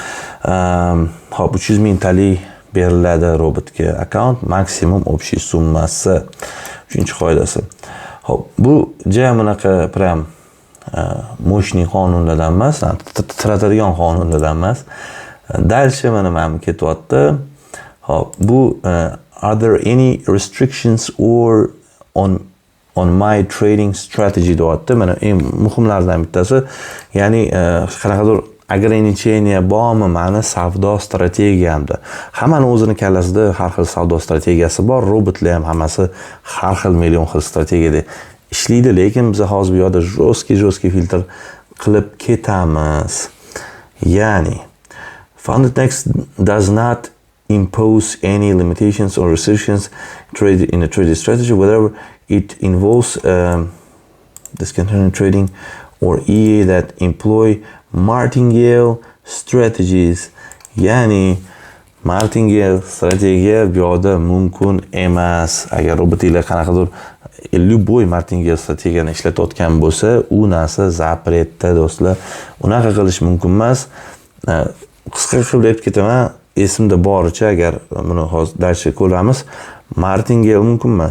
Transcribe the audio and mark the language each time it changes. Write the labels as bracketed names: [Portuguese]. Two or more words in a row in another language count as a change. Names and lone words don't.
[Uzbek] Hop, 300 mingtalik beriladi robotga akkaunt, maksimum общий summasi. 3-qoidasi. Hop, bu juda bunaqa prям mo'shning qonunlardan emas, titratadigan qonunlardan emas. Dalshi mana men ketyapti. Hop, bu [English] are there any restrictions or on my trading strategy deyapti. [Uzbek] Mana eng muhimlardan bittasi, ya'ni qanaqadir ограничение bormi mani savdo strategiyamda. Hammani o'zini kallasida har xil savdo strategiyasi bor. Robotlar ham hammasi har xil million xil strategiyada ishlaydi, lekin biz hozir bu yerda jostki filtr qilib ketamiz. [English] Ya'ni Funded Next does not impose any limitations or restrictions in a trading strategy, whether it involves discontinued trading or EA that employ martingale strategies. [Uzbek] Ya'ni martingale strategiya bu yerda mumkin emas. Agar robotlar qanaqadir любой martingale strategiyani ishlatayotgan bo'lsa, u narsa zapretda do'stlar. Unaqa qilish mumkin emas. Qisqa qilib aytib ketaman, esimda boricha, agar buni hozir darsga ko'ramiz, martingale mumkin emas.